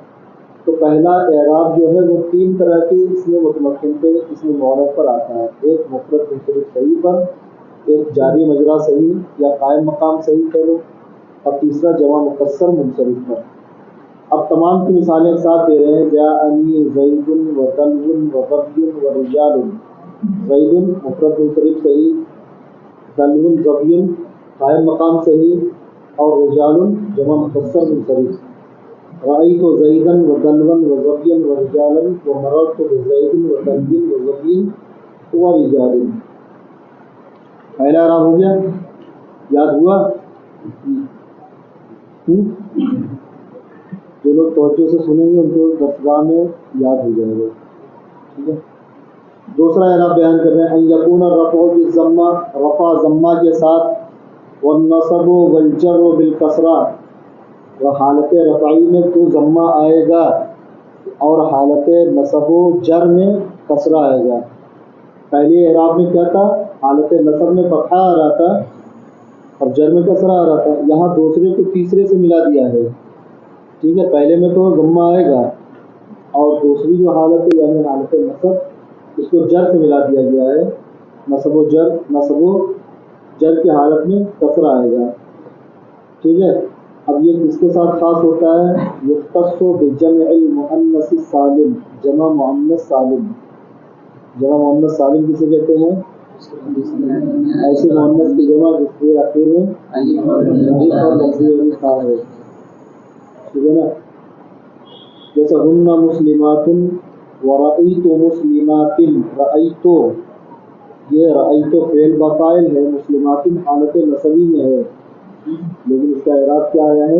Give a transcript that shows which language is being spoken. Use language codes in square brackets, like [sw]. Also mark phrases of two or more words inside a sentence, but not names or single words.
[ur] تو پہلا اعراب جو ہے وہ 3 طرح کے اس میں متمکن پہ، اس میں معرب پر آتا ہے. ایک مفرد منصرف صحیح پر، ایک جاری مجرا صحیح یا قائم مقام صحیح کہہ لو، اور تیسرا جمع مکسر منصرف پر. اب تمام کی مثالیں ساتھ دے رہے ہیں. [ar] جاءنی زید و طلب و غبی و رجال. [ur] زید مفرد منصرف صحیح، طلب غبی قائم مقام صحیح، اور رجال جمع مکسر منصرف. [ar] رأیت زیدا و طلبا و غبیا و رجالا و مررت بزید و طلب و غبی و رجال. [ur] پہلا اعراب ہو گیا، یاد ہوا؟ جو لوگ توجہ سے سنیں گے ان کو درسگاہ میں یاد ہو جائے گا. ٹھیک ہے، دوسرا اعراب بیان کر رہے ہیں. [ar] ان یکون الرفع بالضمہ، [ur] رفع ضمہ کے ساتھ، [ar] والنصب والجر بالکسرہ، [ur] و حالت رفعی میں تو ضمہ آئے گا اور حالت نصب و جر میں کسرہ آئے گا. پہلے اعراب میں کیا تھا؟ حالت نصب میں فتحہ آ رہا تھا اور جر میں کسرہ آ رہا تھا. یہاں دوسرے کو تیسرے سے ملا دیا ہے. ٹھیک ہے، پہلے میں تو ضمہ آئے گا اور دوسری جو حالت ہے یعنی حالت نصب، اس کو جر سے ملا دیا گیا ہے، نصب و جر کی حالت میں کسرہ آئے گا. ٹھیک ہے. اب یہ کس کے ساتھ خاص ہوتا ہے؟ [ar] یختص بجمع المؤنث السالم، [ur] جمع مؤنث سالم. جمع مؤنث سالم کسے کہتے ہیں؟ ایسے مؤنث کی جمع جس کے آخر میں الف اور لفظی خا ہے. ٹھیک ہے نا. جیسے [ar] ہن مسلمات ورأیت مسلمات، رأیت، [ur] یہ رأیت فعل بفاعل ہے، مسلمات حالت نصبی میں ہے، لیکن اس کا اعراب کیا آیا ہے؟